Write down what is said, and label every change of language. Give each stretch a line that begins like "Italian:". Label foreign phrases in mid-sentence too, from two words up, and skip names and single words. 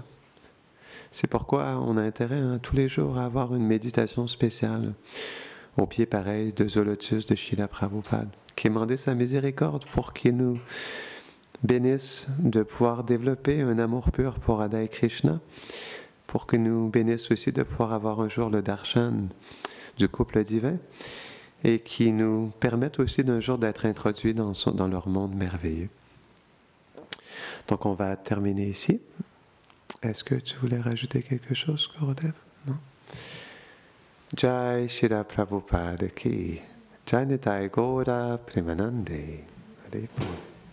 French: C'est pourquoi on a intérêt tous les jours à avoir une méditation spéciale au pied pareil de Zolotus de Srila Prabhupada, qui a demandé sa miséricorde pour qu'il nous bénisse de pouvoir développer un amour pur pour Radha et Krishna, pour qu'il nous bénisse aussi de pouvoir avoir un jour le darshan du couple divin, et qui nous permette aussi d'un jour d'être introduits dans leur monde merveilleux. Donc on va terminer ici. Est-ce que tu voulais rajouter quelque chose, Gurudev? Non?
Hindi: जय श्री प्रभुपाद की.
Bangla: জয় নিতাই গৌর প্রেমানন্দে. হরি বোল.